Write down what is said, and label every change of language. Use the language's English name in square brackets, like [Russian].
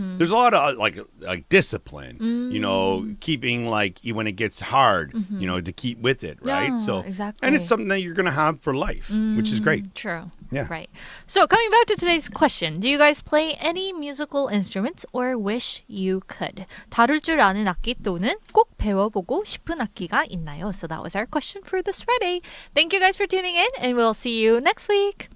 [English] There's a lot of like discipline. You know, keeping like when it gets hard. You know, to keep with it, right? So exactly. and it's something that you're gonna have for life, which is great. True. Yeah. Right. So coming back to today's question, do you guys play any musical instruments or wish you could? [Korean] 다룰 줄 아는 악기 또는 꼭 배워보고 싶은 악기가 있나요? [English] So that was our question for this Friday. Thank you guys for tuning in, and we'll see you next week.